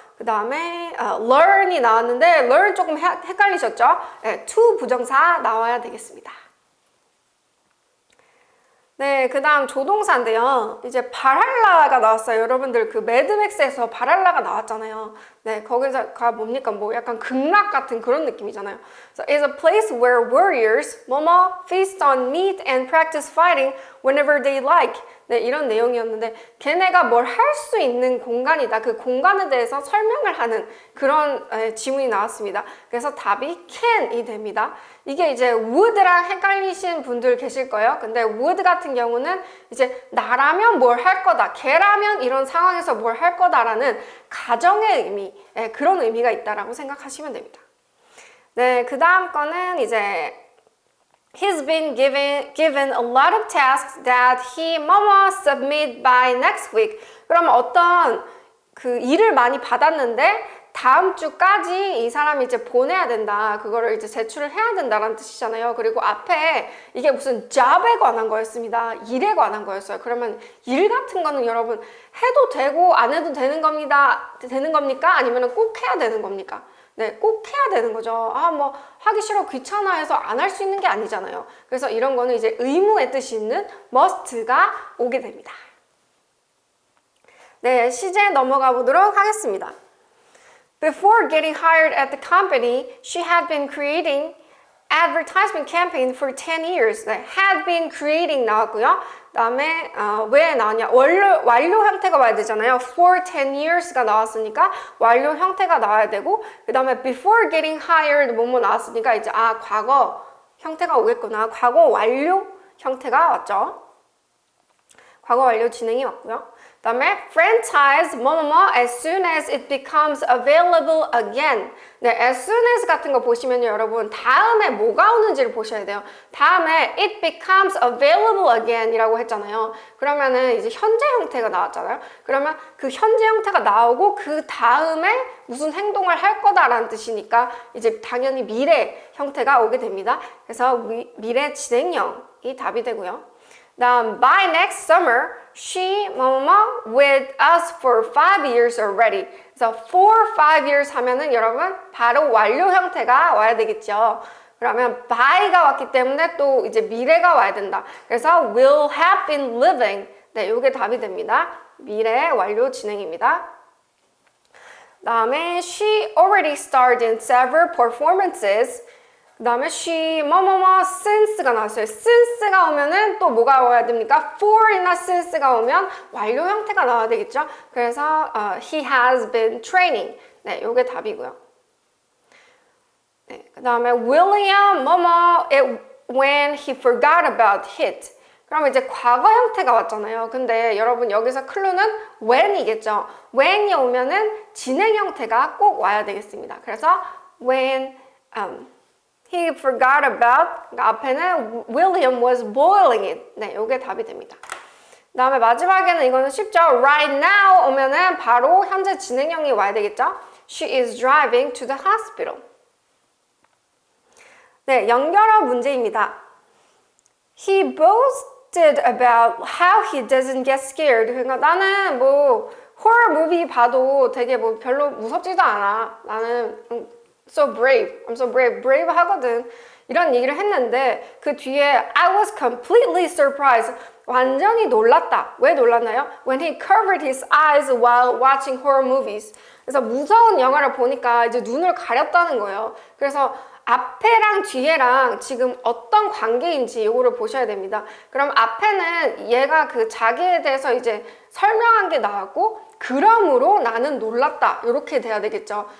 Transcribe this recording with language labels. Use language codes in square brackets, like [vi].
[ko] 그 다음에 learn이 나왔는데 learn 조금 헷갈리셨죠? 네, to 부정사 나와야 되겠습니다. 네, 그 다음 조동사인데요. 이제 발할라가 나왔어요. 여러분들 그 매드맥스에서 발할라가 나왔잖아요. 네, 거기서가 뭡니까? 뭐 약간 극락 같은 그런 느낌이잖아요. [en] So it's a place where warriors, feast on meat and practice fighting whenever they like. [ko] 네, 이런 내용이었는데 걔네가 뭘 할 수 있는 공간이다. 그 공간에 대해서 설명을 하는 그런 지문이 나왔습니다. 그래서 답이 can이 됩니다. 이게 이제 would랑 헷갈리신 분들 계실 거예요. 근데 would 같은 경우는 이제 나라면 뭘 할 거다. 걔라면 이런 상황에서 뭘 할 거다라는 가정의 의미, 그런 의미가 있다라고 생각하시면 됩니다. 네, 그 다음 거는 이제 [en] He's been given a lot of tasks that he submit by next week. [ko] 그러면 어떤 그 일을 많이 받았는데 다음 주까지 이 사람이 이제 보내야 된다. 그거를 이제 제출을 해야 된다라는 뜻이잖아요. 그리고 앞에 이게 무슨 job에 관한 거였습니다. 일에 관한 거였어요. 그러면 일 같은 거는 여러분 해도 되고 안 해도 되는 겁니까? 아니면 꼭 해야 되는 겁니까? 네, 꼭 해야 되는 거죠. 뭐 하기 싫어 귀찮아 해서 안 할 수 있는 게 아니잖아요. 그래서 이런 거는 이제 의무의 뜻이 있는 must가 오게 됩니다. 네, 시제 넘어가 보도록 하겠습니다. [en] Before getting hired at the company, she had been creating advertisement campaign for 10 years. 네, had been creating [ko] 나왔고요. 그 다음에 왜 나왔냐? 완료 형태가 와야 되잖아요. [en] For 10 years [ko] 가 나왔으니까 완료 형태가 나와야 되고, 그 다음에 [en] before getting hired [ko] 뭐뭐 나왔으니까 이제 과거 형태가 오겠구나. 과거 완료 형태가 왔죠. 과거 완료 진행이 왔고요. 그 다음에 [en] franchise as soon as it becomes available again. [ko] 네, as soon as 같은 거 보시면요, 여러분 다음에 뭐가 오는지를 보셔야 돼요. 다음에 [en] it becomes available again [ko] 이라고 했잖아요. 그러면은 이제 현재 형태가 나왔잖아요. 그러면 그 현재 형태가 나오고 그 다음에 무슨 행동을 할 거다라는 뜻이니까 이제 당연히 미래 형태가 오게 됩니다. 그래서 미래 진행형이 답이 되고요. 다음 [en] by next summer, she with us for 5 years already. [ko] 그래서 [en] for 5 years [ko] 하면은 여러분 바로 완료 형태가 와야 되겠죠. 그러면 by가 왔기 때문에 또 이제 미래가 와야 된다. 그래서 [en] will have been living. [ko] 네, 요게 답이 됩니다. 미래 완료 진행입니다. 다음에 [en] she already starred in several performances. [ko] 그 다음에 she since가 나왔어요. since가 오면은 또 뭐가 와야 됩니까? for이나 since가 오면 완료 형태가 나와야 되겠죠. 그래서 [en] he has been training. [ko] 네, 요게 답이고요. 네, 그 다음에 [en] William when he forgot about it. [ko] 그러면 이제 과거 형태가 왔잖아요. 근데 여러분 여기서 클루는 when이겠죠. when이 오면은 진행 형태가 꼭 와야 되겠습니다. 그래서 [en] when he forgot about, [ko] 그러니까 앞에는 [en] William was boiling it. [ko] 네, 요게 답이 됩니다. 그 다음에 마지막에는 이거는 쉽죠. [en] Right now [ko] 오면은 바로 현재 진행형이 와야 되겠죠. [en] She is driving to the hospital. [ko] 네, 연결어 문제입니다. [en] He boasted about how he doesn't get scared. [ko] 그러니까 나는 뭐 horror movie 봐도 되게 뭐 별로 무섭지도 않아. 나는 [en] so brave. I'm so brave. brave [ko] 하거든. 이런 얘기를 했는데 그 뒤에 [en] I was completely surprised. [ko] 완전히 놀랐다. 왜 놀랐나요? [en] When he covered his eyes while watching horror movies. [ko] 그래서 무서운 영화를 보니까 이제 눈을 가렸다는 거예요. 그래서 앞에랑 뒤에랑 지금 어떤 관계인지 이거를 보셔야 됩니다. 그럼 앞에는 얘가 그 자기에 대해서 이제 설명한 게 나왔고 그러므로 나는 놀랐다 이렇게 돼야 되겠죠.